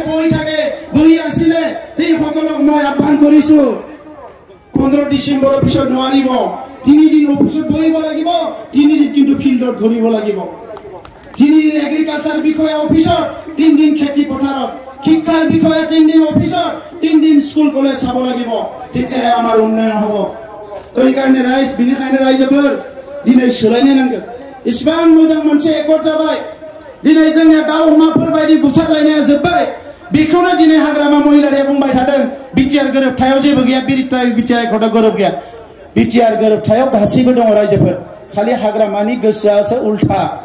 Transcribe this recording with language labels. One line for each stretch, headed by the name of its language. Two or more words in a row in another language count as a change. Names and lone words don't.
Assamese: বহি থাকে বহি আছিলে এই সকলক মই আহ্বান কৰিছো 15 ডিসেম্বৰৰ পিছত নোৱাৰিব 3 দিন অফিসত বহিব লাগিব 3 দিন কিন্তু ফিল্ডত ঘূৰিব লাগিব 3 দিন এগ্ৰিকালচাৰ বিষয়া অফিসত 3 দিন খেতি পথাৰত শিক্ষাৰ বিষয়া 3 দিন অফিসত 3 দিন স্কুল কলেজ চাব লাগিব তেতিয়াহে আমাৰ উন্নয়ন হ'ব এই কাৰণে ৰাইজ
Bodo: বিনিখায়नो ৰাইজोफोर দিनै सोलायनो नांगौ इसिबां मोजां मोनसे एकर्ड जाबाय दिनै जोंनिया दाउ अमाफोर बायदि बुथारलायनाया जोब्बाय बेखौनो दिनै हाग्रामा महिलारिया बुंबाय थादों बिटिआर गोरोबथायाव जेबो गैया बिटिआर एकर्डआव गोरोब गैया बिटिआर गोरोबथायाव गासैबो दङ रायजोफोर खालि हाग्रामानि गोसोआसो उल्था